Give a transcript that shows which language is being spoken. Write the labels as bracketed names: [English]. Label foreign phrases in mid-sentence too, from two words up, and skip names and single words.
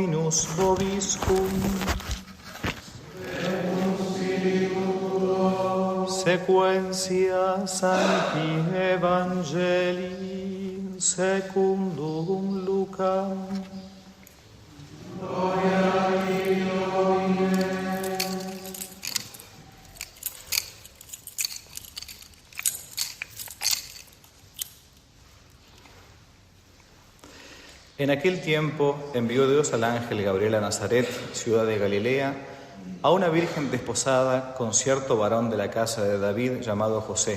[Latin] Dominus vobiscum. Sequentia Sancti Evangelii secundum Lucam. [Spanish] Gloria a Dio. En aquel tiempo envió Dios al ángel Gabriel a Nazaret, ciudad de Galilea, a una virgen desposada con cierto varón de la casa de David llamado José.